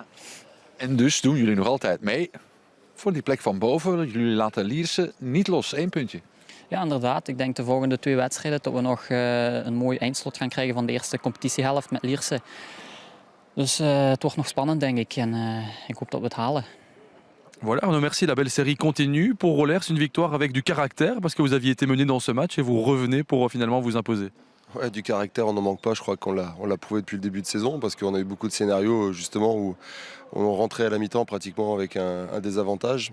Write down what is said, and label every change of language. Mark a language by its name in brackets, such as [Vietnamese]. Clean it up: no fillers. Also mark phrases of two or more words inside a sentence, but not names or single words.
[Dutch] En dus doen jullie nog altijd mee voor die plek van boven. Jullie laten Lierse niet los. 1 puntje. Ja, inderdaad. Ik denk de volgende 2 wedstrijden dat we nog een mooi eindslot gaan krijgen van de eerste competitiehelft met Lierse. Dus het wordt nog spannend, denk ik. En ik hoop dat we het halen. [French] Voilà, Arnaud, merci. La belle série continue. Pour Rollers, une victoire avec du caractère parce que vous aviez été mené dans ce match et vous revenez pour finalement vous imposer. Ouais, du caractère, on n'en manque pas. Je crois qu'on l'a prouvé depuis le début de saison parce qu'on a eu beaucoup de scénarios justement où on rentrait à la mi-temps pratiquement avec un désavantage.